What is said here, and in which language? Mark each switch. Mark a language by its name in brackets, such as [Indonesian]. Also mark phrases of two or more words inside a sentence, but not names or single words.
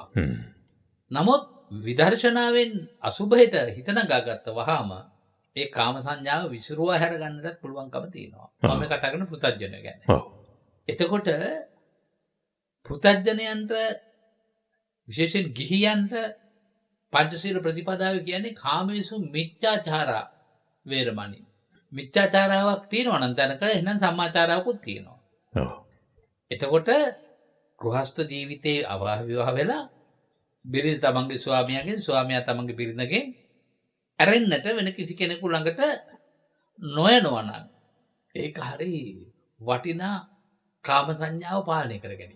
[Sinhala] නමුත් විදර්ශනාවෙන් අසුභයට හිත නගාගත්ත වහාම ඒ කාම සංඥාව විසිරුවා හැර ගන්නටත් පුළුවන්කම තියෙනවා. මම කතා කරන පෘථග්ජනය ගැන. එතකොට පෘථග්ජනයන්ට විශේෂයෙන් ගිහියන්ට පංචශීල ප්‍රතිපදාව කියන්නේ [Pali] කාමේසු මිච්ඡාචාරා වේරමණී. [Sinhala] මිච්ඡාචාරාවක් තියෙනවා නම් තැනක එහෙනම් සම්මාචාරාවකුත් තියෙනවා. එතකොට ගෘහස්ත ජීවිතයේ අවිවාහ වෙලා බිරිඳ තමන්ගේ ස්වාමියාගෙන්, ස්වාමියා තමන්ගේ බිරිඳගෙන් ඇරෙන්නට වෙන කිසි කෙනෙකු ළඟට නොයනවා නම් ඒක හරි වටිනා කාම සංඥාව පාලනය කර ගැනීම.